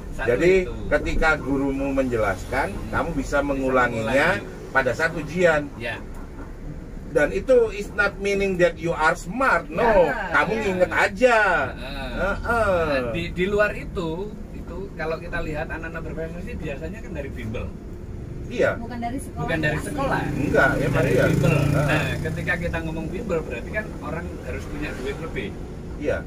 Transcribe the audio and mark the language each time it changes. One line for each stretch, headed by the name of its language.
Indonesian: Jadi ketika gurumu menjelaskan, kamu bisa mengulanginya pada saat ujian. Ya. Dan itu
English: is not meaning that you are smart, no.
Indonesian: Kamu nginget aja. Nah, di luar itu kalau kita lihat anak-anak berprestasi biasanya kan dari bimbel. Iya. Bukan dari sekolah. Bukan dari sekolah. Enggak, ya dari iya. bimbel. Nah, ketika kita ngomong bimbel berarti kan orang harus punya duit lebih. Iya.